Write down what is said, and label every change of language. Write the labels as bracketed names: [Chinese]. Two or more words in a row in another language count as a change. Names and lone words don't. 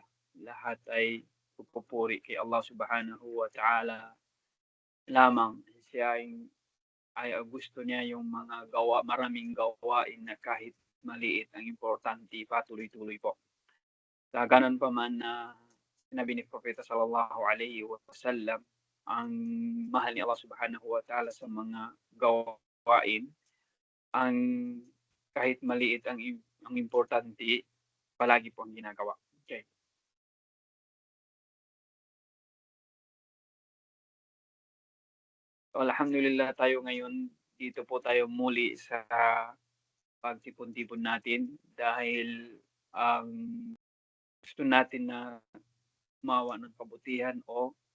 [Filipino] Lahat ay pupuri kay Allah [Arabic] سبحانه وتعالى [Filipino] lamang. Siya ay gusto niya yung mga maraming gawain na kahit maliit, ang importante patuloy-tuloy po. Sa ganun pa man na sinabi ni Propeta [Arabic] صلى الله عليه وسلم, [Filipino] ang mahal ni Allah [Arabic] سبحانه وتعالى [Filipino] sa mga gawain, ang kahit maliit, ang importante palagi po ang ginagawa. Okay. So, alhamdulillah, tayo ngayon dito po tayo muli sa pagtipon-tipon natin dahil ang gusto natin na gumawa ng kabutihan o